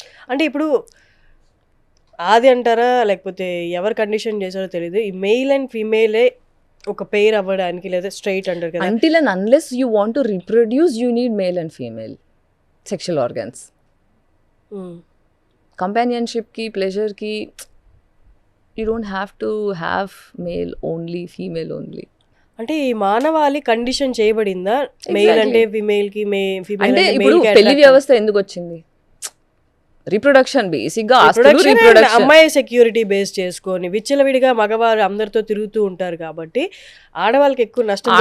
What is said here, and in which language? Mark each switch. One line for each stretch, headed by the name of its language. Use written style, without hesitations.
Telugu: అంటే ఇప్పుడు ఆది అంటారా, లేకపోతే ఎవరు కండిషన్ చేశారో తెలియదు, ఈ మెయిల్ అండ్ ఫీమేలే ఒక పెయిర్ అవ్వడానికి, లేదా స్ట్రైట్ అంటారు కదా.
English: Until and unless you want to reproduce, you need male and female sexual organs. Companionship ki, pleasure ki, you don't have to have male only, female only.
Telugu: అంటే ఈ మానవాళి condition చేయబడిందా mail అంటే female కి, female అంటే ఇప్పుడు పెళ్లి వ్యవస్థ ఎందుకు వచ్చింది? రిప్రొడక్షన్, బేసిక్ గా అమ్మాయి సెక్యూరిటీ బేస్ చేసుకొని విచ్చలవిడిగా మగవారు అందరితో తిరుగుతూ ఉంటారు కాబట్టి ఆడవాళ్ళకి ఎక్కువ నష్టం,